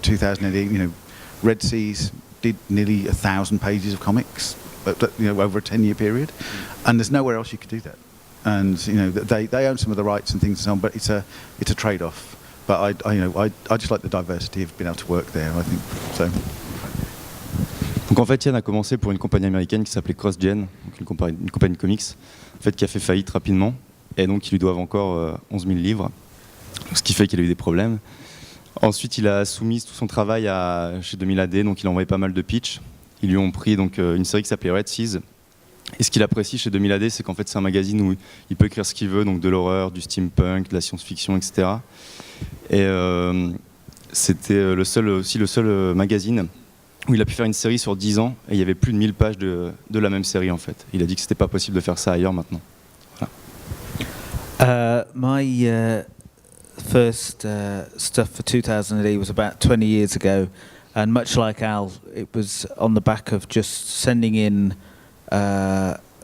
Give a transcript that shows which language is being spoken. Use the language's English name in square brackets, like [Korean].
[English] But 2080, you know, Red Seas did nearly 1,000 pages of comics, but you know, over a 10-year period, and there's nowhere else you could do that. And you know, they own some of the rights and things and so on, but it's a trade-off. But I just like the diversity of being able to work there. I think so. [French] Donc en fait, Yann a commencé pour une compagnie américaine qui s'appelait CrossGen, donc une compagnie de comics, en fait, qui a fait faillite rapidement, et donc ils lui doivent encore 11 000 livres, ce qui fait qu'il a eu des problèmes. Ensuite, il a soumis tout son travail chez 2000 AD, donc il a envoyé pas mal de pitch. Ils lui ont pris donc, une série qui s'appelait Red Seas. Et ce qu'il apprécie chez 2000 AD, c'est qu'en fait, c'est un magazine où il peut écrire ce qu'il veut, donc de l'horreur, du steampunk, de la science-fiction, etc. Et c'était le seul magazine où il a pu faire une série sur 10 ans, et il y avait plus de 1000 pages de la même série, en fait. Il a dit que c'était pas possible de faire ça ailleurs maintenant. Voilà. [English] My first stuff for 2008 was about 20 years ago, and much like Al, it was on the back of just sending in they